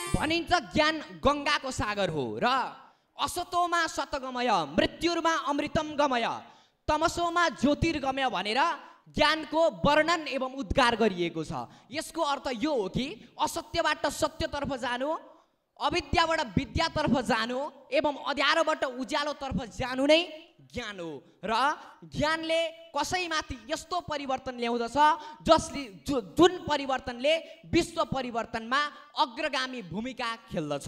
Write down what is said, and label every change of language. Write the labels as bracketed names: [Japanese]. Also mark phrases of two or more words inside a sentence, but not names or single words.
[Nepali] भनिन्छ ज्ञान गङ्गाको सागर हो र [Sanskrit] असतोमा सतगमय मृत्युमा अमृतम गमय तमसोमा ज्योतिर्गमय [Nepali] भनेर ज्ञानको वर्णन एवं उद्गार गरिएको छ। यसको अर्थ यो हो कि असत्यबाट सत्यतर्फ जानु, अविद्याबाट विद्यातर्फ जानु एवं अँध्यारोबाट उज्यालोतर्फ जानु नै ज्ञान हो र ज्ञानले कसैमाथि यस्तो परिवर्तन ल्याउँदछ जसले जुन परिवर्तनले विश्व परिवर्तनमा अग्रगामी भूमिका खेल्दछ।